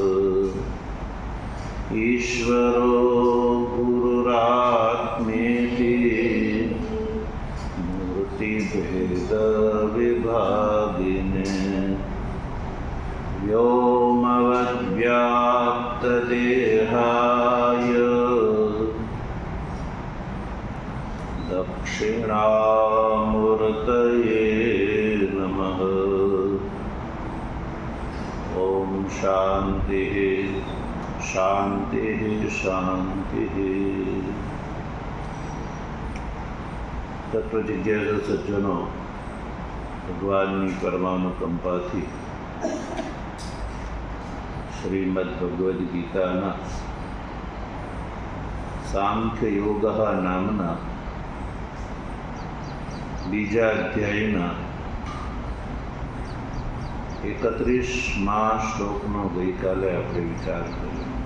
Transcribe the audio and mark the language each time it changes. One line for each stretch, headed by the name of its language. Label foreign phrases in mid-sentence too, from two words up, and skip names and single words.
Sanskrit: ईश्वरो गुरुरात्मेति मूर्तिभेदविभागिने व्योमवद्व्याप्तदेहाय दक्षिणामूर्तये नमः। ॐ शान्तिः शान्तिः शान्तिः।
Gujarati: તત્વજિજ્ઞાસુ સજ્જનો, ભગવાનની પરમાનુકંપાથી શ્રીમદ ભગવદ્ ગીતાના સાંખ્ય યોગ નામના બીજા અધ્યાયના 31મા શ્લોકનો ગઈકાલે આપણે વિચાર કર્યો.